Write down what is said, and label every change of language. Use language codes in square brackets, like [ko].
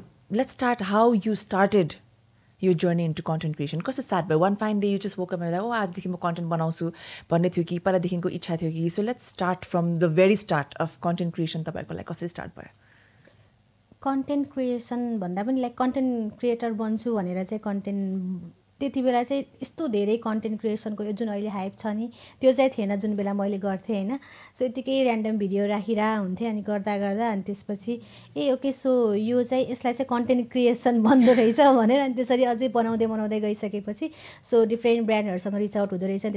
[en] Let's start how you started your journey into content creation. [ne] कस्तो start भयो? [en] One fine day you just woke up and like, [ne] आजदेखि म content बनाउँछु भन्ने थियो कि पहिलादेखिको इच्छा थियो कि? [en] So let's start from the very start of content creation. [ne] तपाईहरुको लागि कसरी स्टार्ट भयो? कन्टेन्ट क्रिएसन भन्दा पनि लाइक कन्टेन्ट क्रिएटर बन्छु भनेर चाहिँ कन्टेन्ट त्यति बेला चाहिँ यस्तो धेरै कन्टेन्ट क्रिएसनको यो जुन अहिले हाइप छ नि त्यो चाहिँ थिएन जुन बेला मैले गर्थेँ हैन. सो यतिकै र्यान्डम भिडियो राखिरा हुन्थेँ अनि गर्दा अनि त्यसपछि ओके सो यो चाहिँ यसलाई चाहिँ कन्टेन्ट क्रिएसन भन्दो रहेछ भनेर अनि त्यसरी अझै बनाउँदै गइसकेपछि सो डिफ्रेन्ट ब्रान्डहरुसँग रिच आउट हुँदो रहेछ.